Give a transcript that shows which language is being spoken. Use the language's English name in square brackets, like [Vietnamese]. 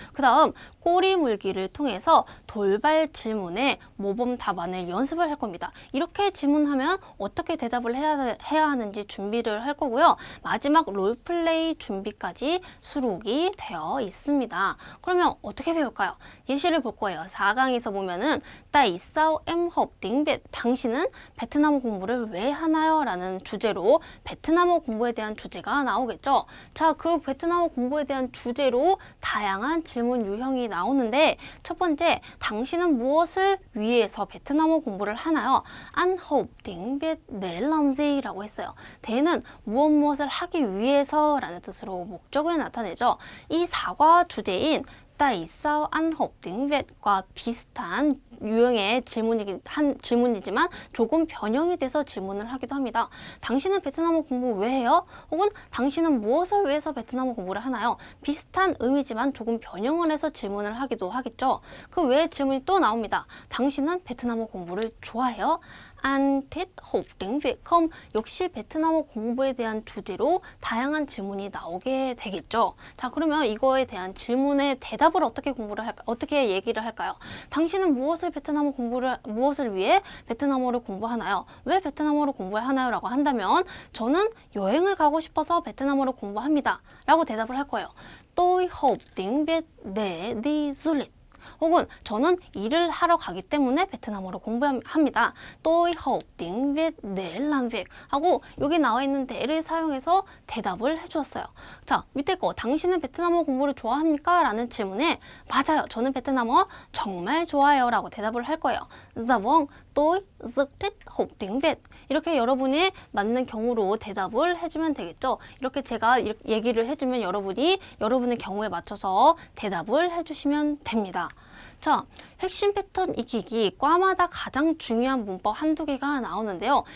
[Korean] 그 다음 꼬리 물기를 통해서 돌발 질문에 모범 답안을 연습을 할 겁니다. 이렇게 질문하면 어떻게 대답을 해야 하는지 준비를 할 거고요. 마지막 롤플레이 준비까지 수록이 되어 있습니다. 그러면 어떻게 배울까요? 예시를 볼 거예요. 4강에서 보면은 [Vietnamese] Tại sao em học tiếng Việt? [Korean] 당신은 베트남어 공부를 왜 하나요? 라는 주제로 베트남어 공부에 대한 주제가 나오겠죠. 자, 그 베트남어 공부에 대한 주제로 다양한 질문 유형이 나오는데 첫 번째, 당신은 무엇을 위해서 베트남어 공부를 하나요? [Vietnamese] Anh học tiếng Việt để làm gì? [Korean] 라고 했어요. 대는 무엇을 하기 위해서 라는 뜻으로 목적을 나타내죠. 이 사과 주제인 [Vietnamese] Tại sao anh học tiếng Việt? [Korean] 과 비슷한 유형의 질문이지만 조금 변형이 돼서 질문을 하기도 합니다. 당신은 베트남어 공부 왜 해요? 혹은 당신은 무엇을 위해서 베트남어 공부를 하나요? 비슷한 의미지만 조금 변형을 해서 질문을 하기도 하겠죠. 그 외에 질문이 또 나옵니다. 당신은 베트남어 공부를 좋아해요? [Vietnamese] Anh thích học tiếng Việt không? [Korean] 역시 베트남어 공부에 대한 주제로 다양한 질문이 나오게 되겠죠. 자, 그러면 이거에 대한 질문의 대답을 어떻게 얘기를 할까요? 당신은 무엇을 위해 베트남어를 공부하나요? 왜 베트남어를 공부하나요? 라고 한다면 저는 여행을 가고 싶어서 베트남어를 공부합니다. 라고 대답을 할 거예요. [Vietnamese] Tôi học tiếng Việt để đi du lịch. [Korean] 혹은 저는 일을 하러 가기 때문에 베트남어로 공부합니다. [Vietnamese] Tôi học tiếng Việt để làm việc [Korean] 하고 여기 나와 있는 대를 사용해서 대답을 해주었어요. 자, 밑에 거 당신은 베트남어 공부를 좋아합니까? 라는 질문에 맞아요. 저는 베트남어 정말 좋아해요. 라고 대답을 할 거예요. [Vietnamese] Dạ vâng, tôi rất thích học tiếng Việt. [Korean] 이렇게 여러분이 맞는 경우로 대답을 해주면 되겠죠. 이렇게 제가 얘기를 해주면 여러분의 경우에 맞춰서 대답을 해주시면 됩니다. 자, 핵심 패턴 익히기 과마다 가장 중요한 문법 한두 개가 나오는데요.